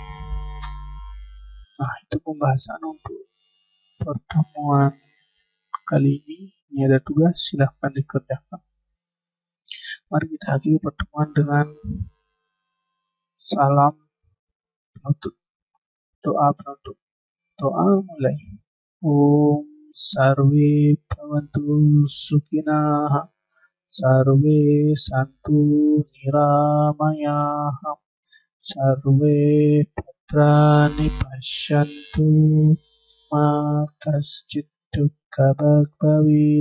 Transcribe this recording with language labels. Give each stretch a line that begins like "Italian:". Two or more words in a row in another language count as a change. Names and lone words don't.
Indonesian: Nah, itu pembahasan untuk pertemuan kali ini. Ini ada tugas, silahkan dikerjakan. Mari kita akhiri pertemuan dengan salam penutup, doa penutup. Doa mulai.
Sanskrit: Om Sarve Bhavantu Sukhina, Sarve Santu Niramaya, Sarve Bhadrani Pashyantu, Ma Kaschit Dukkha Bhavit.